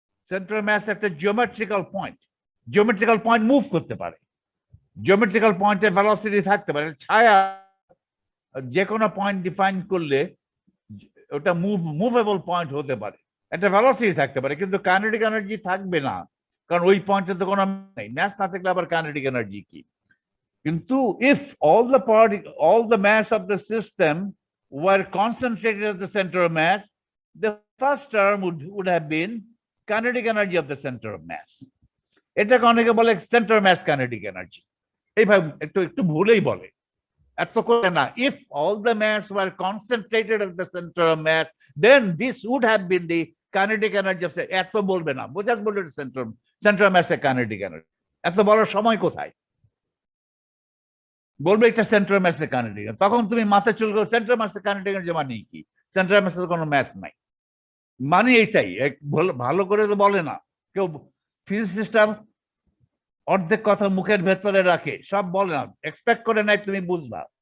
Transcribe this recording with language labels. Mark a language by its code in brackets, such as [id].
[bn] Centre of mass একটা geometrical point, geometrical point move করতে পারে, জিওমেট্রিক্যাল পয়েন্টে ভেলোসিটি থাকতে পারে। ছায়া যে কোনো পয়েন্ট ডিফাইন করলে ওটা মুভেবল পয়েন্ট হতে পারে, একটা ভেলোসিটি থাকতে পারে, কিন্তু কাইনেটিক এনার্জি থাকবে না, কারণ ওই পয়েন্টে তো কোনো নেই। ম্যাস না থাকলে আবার কাইনেটিক এনার্জি কি? কিন্তু [en] if all the mass of the system were concentrated at the center of mass, the first term would have been kinetic energy of the center of mass. [bn] এটাকে অনেকে বলে সেন্টার ম্যাস কাইনেটিক এনার্জি, এইভাবে একটু ভুলেই বলে, এত করে না। [en] if all the mass were concentrated at the center of mass, then this would have been the kinetic energy of, [bn] এত বলবে না, বোঝাক বলবে সেন্টার অফ ম্যাসের কাইনেটিক এনার্জি। এত বলার সময় কোথায়? বলবে এটা সেন্টার অফ ম্যাসের কাইনেটিক, তখন তুমি মাথা চুলকো, সেন্টার অফ ম্যাসের কাইনেটিক এনার্জি মানে কি? সেন্টার অফ ম্যাসের কোনো ম্যাস নাই, মানে এটাই। ভালো করে তো বলে না কেউ, ফিজিসিস্টরা অর্ধেক কথা মুখের ভেতরে রাখে, সব বলে না, এক্সপেক্ট করে নাই তুমি বুঝবা।